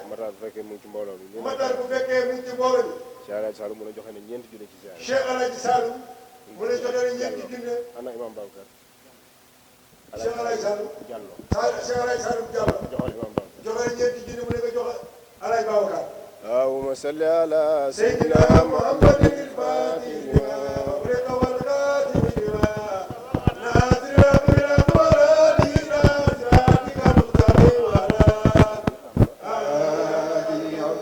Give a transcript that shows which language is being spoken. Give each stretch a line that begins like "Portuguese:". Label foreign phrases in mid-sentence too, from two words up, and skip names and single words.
Wolof: Matar bu fekkee mu ngi ci mbooloo mi. Matar bu fekkee mu ngi ci mbooloo mi. Cheikh Alaaj Saloum mu ne joxe ne ñeenti junne ci ziar. Cheikh Alaaj Saloum mu ne joxe ne ñeenti junne. ana Imam Babacar. Cheikh Alaaj Saloum Diallo. Cheikh Alaaj Saloum Diallo. joxal Imam Babacar. joxe ne ñeenti junne mu ne ko joxe Alaaj Babacar.
Arabic: اللهم صل على سيدنا سيدنا محمد الفاتح لما أغلق والخاتم لما ناصر الأمر والهادي صراطك المستقيم وعلى آله